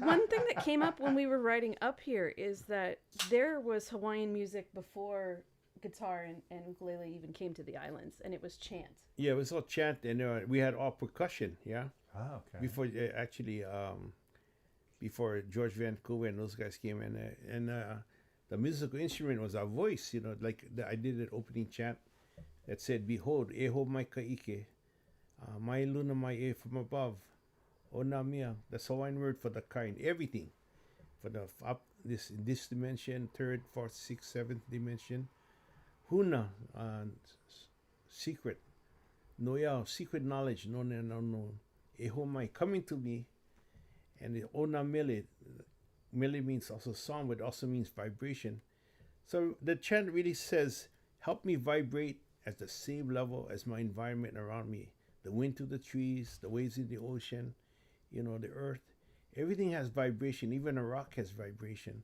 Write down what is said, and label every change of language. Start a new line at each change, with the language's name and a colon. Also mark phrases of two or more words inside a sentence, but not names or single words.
English: One thing that came up when we were writing up here is that there was Hawaiian music before guitar and ukulele even came to the islands, and it was chant. Yeah, it was all chant, and we had all percussion. Yeah. Oh, okay. Before before George Vancouver and those guys came in, and the musical instrument was our voice. I did an opening chant that said, "Behold,
Hawaiian: eho mai kaike, mai luna mai e
English: from above,
Hawaiian: o na mia."
English: That's Hawaiian word for the kind, everything, for the up this dimension, third, fourth, sixth, seventh dimension. Huna, secret, noya, secret knowledge, known and unknown.
Hawaiian: Eho mai,
English: coming to me, and the
Hawaiian: ona mele
English: means also song, but also means vibration. So the chant really says, help me vibrate at the same level as my environment around me. The wind through the trees, the waves in the ocean, the earth. Everything has vibration. Even a rock has vibration.